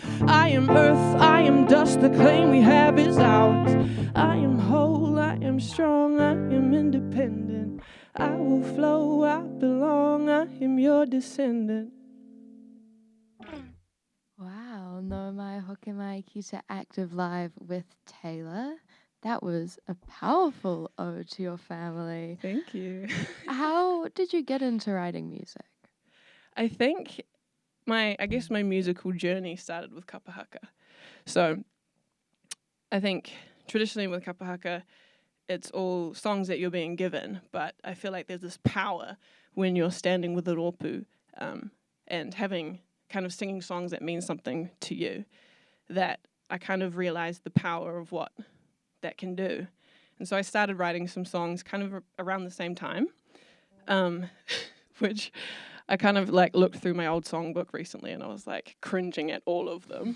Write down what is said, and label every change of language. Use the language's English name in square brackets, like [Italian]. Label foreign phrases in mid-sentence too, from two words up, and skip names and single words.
[English] I am earth, I am dust, the claim we have is ours. I am whole, I am strong, I am independent. I will flow, I belong, I am your descendant. [Māori] Wow, no mai hoke mai ki te [English] active live with Taylah. That was a powerful ode to your family. Thank you. How did you get into writing music? I think my musical journey started with [Māori] kapa haka. [English] So I think traditionally with [Māori] kapa haka, [English] it's all songs that you're being given, but I feel like there's this power when you're standing with the rōpū and having kind of singing songs that mean something to you, that I kind of realized the power of what that can do. And so I started writing some songs kind of around the same time, which I kind of like looked through my old songbook recently and I was like cringing at all of them.